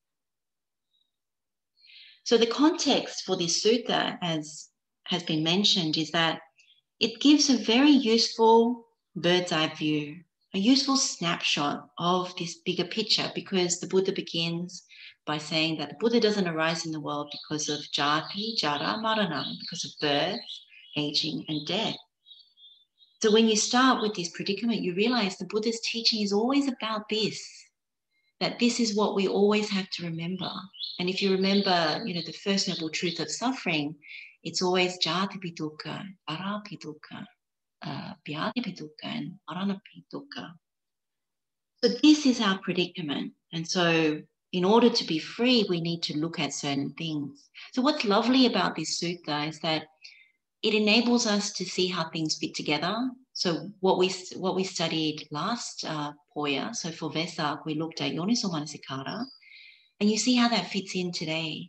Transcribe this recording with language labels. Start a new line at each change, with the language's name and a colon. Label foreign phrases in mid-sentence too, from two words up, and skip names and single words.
English: So the context for this sutta, as has been mentioned, is that it gives a very useful bird's eye view, a useful snapshot of this bigger picture, because the Buddha begins by saying that the Buddha doesn't arise in the world because of
Pali: jati, jara, marana,
English: because of birth, aging, and death. So when you start with this predicament, you realize the Buddha's teaching is always about this, that this is what we always have to remember. And if you remember, the first noble truth of suffering, it's always
Pali: jati pi dukkha, jara pi dukkha, vyādi pi dukkha,
English: and
Pali: marana pi dukkha.
English: So this is our predicament. And so in order to be free, we need to look at certain things. So what's lovely about this sutta is that it enables us to see how things fit together. So what we studied last Poya, so for Vesak, we looked at
Pali: Yoniso Manasikara,
English: and you see how that fits in today.